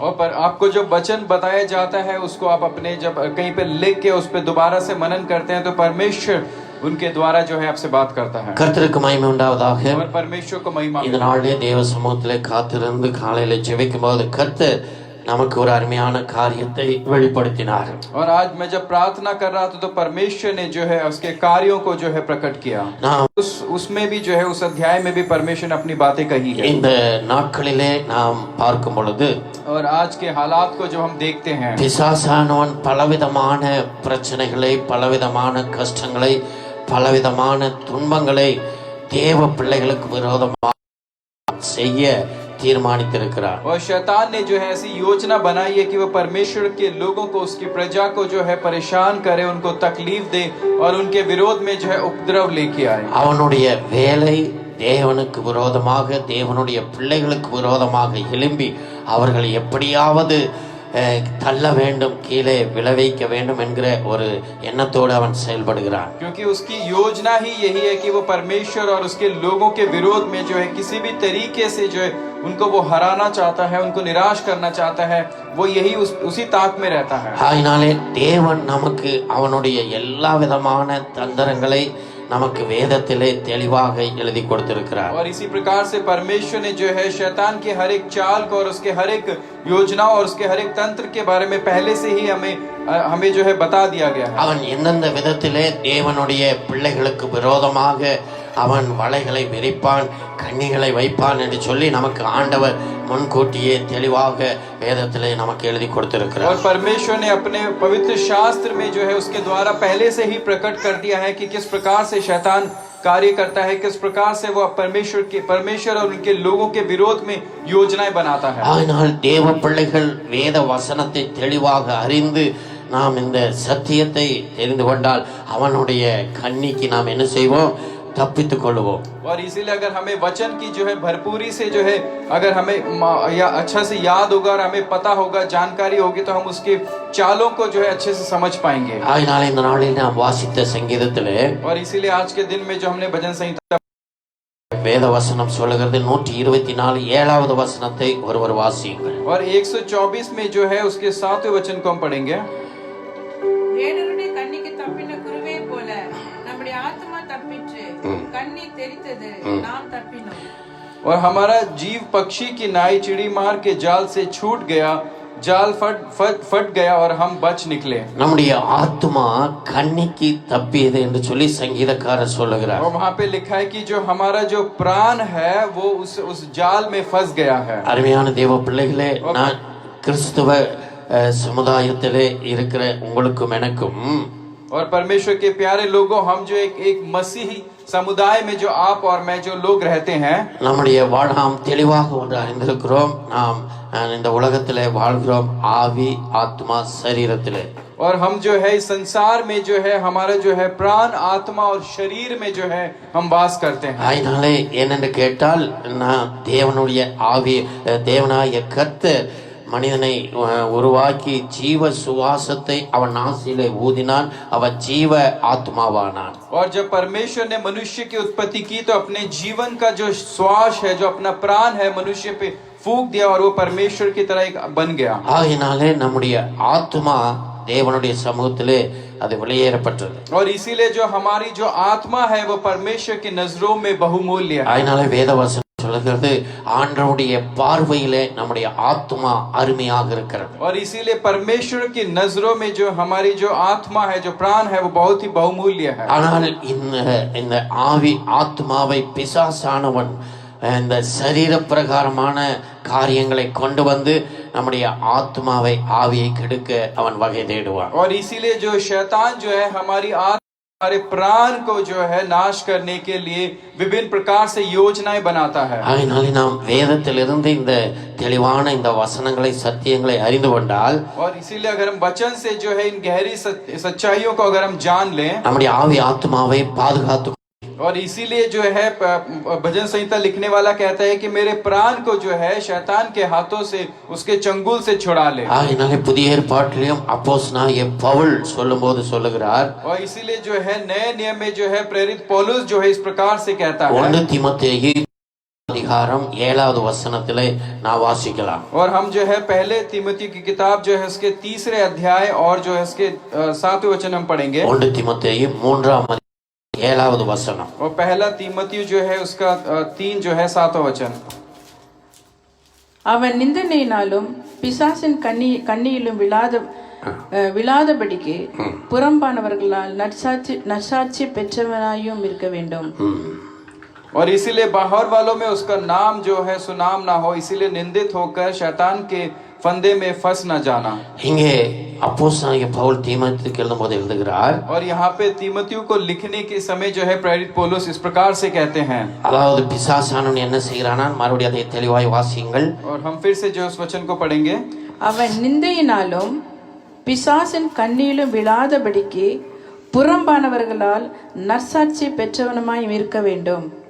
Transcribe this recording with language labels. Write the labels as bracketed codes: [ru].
[hi] और पर आपको जो वचन बताया जाता है उसको आप अपने जब कहीं पे लिख के उस पे दोबारा से मनन करते हैं तो परमेश्वर उनके द्वारा जो है आपसे बात करता है. [ta] கர்த்தருக்கு மகிமை உண்டாவதாக. [hi] और परमेश्वर को महिमा. [ta] இந்த நாளிலே தேவ சமூகத்திலே காத்திருந்து காலையில ஜெபிக்கும் போது கர்த்தர் நமக்கு ஒரு அருமையான காரியத்தை வெளிப்படுத்தினார். [hi] और आज मैं जब प्रार्थना कर रहा था तो परमेश्वर ने जो है उसके कार्यों को जो है प्रकट किया. उसमें भी जो है उस अध्याय में भी परमेश्वर ने अपनी बातें कही है. [ta] இந்த நாட்களிலே நாம் பார்க்கும் பொழுது [hi] और आज के हालात को जो हम देखते हैं [ta] பிசாசானவன் பலவிதமான பிரச்சனைகளை, பலவிதமான கஷ்டங்களை, பலவிதமான துன்பங்களை தேவ பிள்ளைகளுக்கு விரோதமாக செய்ய तीर्मानितिरुक्கிறார். [hi] और शैतान ने जो है ऐसी योजना बनाई है कि वो परमेश्वर के लोगों को, उसकी प्रजा को जो है परेशान करे, उनको तकलीफ दे और उनके विरोध में जो है उपद्रव लेके आए. அவனுடைய வேலை தேவனுக்கு விரோதமாக, தேவனுடைய பிள்ளைகளுக்கு விரோதமாக எழும்பி அவர்களை எப்படியாவது தள்ள வேண்டும், கீழே விளைவிக்க வேண்டும் என்கிற ஒரு எண்ணத்தோடு அவன் செயல்படுகிறான். क्योंकि उसकी योजना ही यही है कि वो परमेश्वर और उसके लोगों के विरोध में जो है किसी भी तरीके से जो है उनको वो हराना चाहता है, उनको निराश करना चाहता है. वो यही उसी ताक में रहता है. [ta] ஆயினாலே தேவன் நமக்கு அவனுடைய எல்லா விதமான தந்திரங்களை நமக்கு வேதத்திலே தெளிவாக எழுதி கொடுத்திருக்கிறார். [hi] और इसी प्रकार से परमेश्वर ने जो है शैतान के हर एक चाल को और उसके हर एक योजना और उसके हर एक तंत्र के बारे में पहले से ही हमें जो है बता दिया गया है. [ta] அவன் எந்தெந்த விதத்திலே தேவனுடைய பிள்ளைகளுக்கு விரோதமாக அவன் வலைகளை விரிப்பான், கண்ணிகளை வைப்பான் என்று சொல்லி நமக்கு ஆண்டவர் முன்கூட்டியே தெளிவாக வேதத்திலே நமக்கு எழுதி கொடுத்திருக்கிறார். [hi] और परमेश्वर ने अपने पवित्र शास्त्र में जो है उसके द्वारा पहले से ही प्रकट कर दिया है कि किस प्रकार से शैतान कार्य करता है, किस प्रकार से वो परमेश्वर और उनके लोगों के विरोध में योजनाएं बनाता है. [ta] ஆனால் தேவ பிள்ளைகள் வேத வசனத்தை தெளிவாக அறிந்து நாம் இந்த சத்தியத்தை தெரிந்து கொண்டால் அவனுடைய கண்ணிக்கு நாம் என்ன செய்வோம்? तप्पित கொள்வோம். [hi] और इसीलिए अगर हमें वचन की जो है भरपूरी से जो है अगर हमें अच्छा से याद होगा और हमें पता होगा, जानकारी होगी, तो हम उसके चालों को जो है अच्छे से समझ पाएंगे. [ta] ஆயினால இந்த நாளில் நாம் வாசித்த சங்கீதத்திலே [hi] और इसीलिए आज के दिन में जो हमने भजन संहिता [ta] வேத வசனம் சொல்லுகிறது 124 7வது வசனத்தை ஒருவர் வாசியுங்கள். [hi] और 124 में जो है उसके 7वें वचन को हम पढ़ेंगे. [ta] வேடருடைய கண்ணிக்கு தப்பின குருவே போல நம்முடைய ஆத்மா தப்பிற்று, கண்ணி தெரித்தது, நாம் தப்பினோம். [hi] और हमारा जीव पक्षी की नाई चिड़ी मार के जाल से छूट गया, जाल फट गया और हम बच निकले. [ta] நம்முடைய ஆத்மா கண்ணிக்கு தப்பியது என்று சொல்லி சங்கீதக்காரர் சொல்லுகிறார். [hi] और वहाँ पे लिखा है कि जो हमारा जो प्राण है वो उस जाल में फंस गया है. [ta] அருமையான தேவ பிள்ளைகளே, நான் கிறிஸ்துவ சமுதாயத்திலே இருக்கிற உங்களுக்கும் எனக்கும் [hi] और परमेश्वर के प्यारे लोगों, हम जो एक मसीही समुदाय में जो आप और मैं जो लोग रहते हैं, [ta] நம்முடைய நாம் தெளிவாக ஒன்று அறிந்திருக்கிறோம். நாம் இந்த உலகத்திலே வாழ்கிறோம் ஆவி ஆத்மா சரீரத்திலே. [hi] और हम जो है इस संसार में जो है हमारा जो है प्राण आत्मा और शरीर में जो है हम वास करते हैं. [ta] அதனாலே என்னென்று கேட்டால், நான் தேவனுடைய ஆவி தேவனாய கர்த்தர் மனிதனை உருவாக்கி ஜீவ சுவாசத்தை அவன் நாசிலே ஊதினான், அவன் ஜீவ ஆத்மாவானான். [hi] और जब परमेश्वर ने मनुष्य की उत्पत्ति की तो अपने जीवन का जो श्वास है, जो अपना प्राण है, मनुष्य पे फूंक दिया और वो परमेश्वर की तरह एक बन गया. [ta] ஆகினாலே நம்முடைய ஆத்மா தேவனுடைய சமூகத்திலே அது வெளியேறப்பட்டது. [hi] और इसीलिए जो हमारी जो आत्मा है वो परमेश्वर की नजरों में बहुमूल्य है. [ta] ஆகினாலே வேதவசனம் சொல்லுகிறது, ஆண்டவருடைய பார்வையிலே நம்முடைய ஆத்மா அருமையாக இருக்கிறது. [hi] और इसीलिए परमेश्वर की नजरों में जो हमारी जो आत्मा है, जो प्राण है, वो बहुत ही बहुमूल्य है. [ta] ஆனால் இந்த ஆவி ஆத்மாவை பிசாசானவன் இந்த சரீர பிரகாரமான காரியங்களை கொண்டு வந்து நம்முடைய ஆத்மாவை ஆவியை கெடுக்க அவன் வகை தேடுவான். [hi] और इसीलिए जो शैतान जो है हमारी हमारे प्राण को जो है नाश करने के लिए विभिन्न प्रकार से योजनाएं बनाता है. [ta] ஆகையால் நாம் வேதத்திலிருந்து இந்த தெளிவான இந்த வசனங்களை சத்தியங்களை அறிந்து கொண்டால், [hi] और इसीलिए अगर हम वचन से जो है इन गहरी सच्चाइयों को अगर हम जान लें, [ta] நம்முடைய ஆவி ஆத்மாவை பாதுகாத்து. [hi] और इसीलिए जो है भजन संहिता लिखने वाला कहता है कि मेरे प्राण को जो है शैतान के हाथों से, उसके चंगुल से छुड़ा ले. [ta] ஆகையால் புதிய ஏற்பாட்டிலும் அப்போஸ்தலனாகிய பவுல் சொல்லும்போது சொல்லுகிறார், [hi] और इसीलिए जो है नए नियम में जो है प्रेरित पौलुस जो है इस प्रकार से कहता है. [ta] 1 தீமோத்தேயு அதிகாரம் 7வது வசனத்திலே நான் வாசிக்கலாம். [hi] और हम जो है पहले तीमुथियुस की किताब जो है उसके 3 अध्याय और जो है उसके 7वें वचन हम पढ़ेंगे. [ta] 1 தீமோத்தேயு 3 7வது வசனம். [hi] और पहला तीमुथियुस जो है उसका 3 जो है 7वां वचन. [ta] அவன் நிந்தனையினாலும் பிசாசின் கண்ணியிலும் விழாதபடிக்கு புறம்பானவர்களால் நற்சாட்சி பெற்றவனாயும் இருக்க வேண்டும். [hi] और इसीलिए बाहर वालों में उसका नाम जो है सुनाम ना हो, इसीलिए निंदित होकर शैतान के फंदे में फंस न जाना. [ta] இங்கே அப்போஸ்தலனாகிய பவுல் தீமோத்தேயுக்கு எழுதும்போது எழுதுகிறார், [hi] और यहाँ पे तीमुथियुस को लिखने के समय जो है प्रेरित पौलुस इस प्रकार से कहते हैं. [ta] அதாவது பிசாசானவன் என்ன செய்கிறானா, மறுபடியும் அதை தெளிவாய் வாசியுங்கள். [hi] और हम फिर से जो उस वचन को पढ़ेंगे. [ta] அவன் நிந்தையினாலும் பிசாசின் கண்ணியிலும் விழாதபடிக்கு புறம்பானவர்களால் நற்சாட்சி பெற்றவனுமாய் இருக்க வேண்டும்.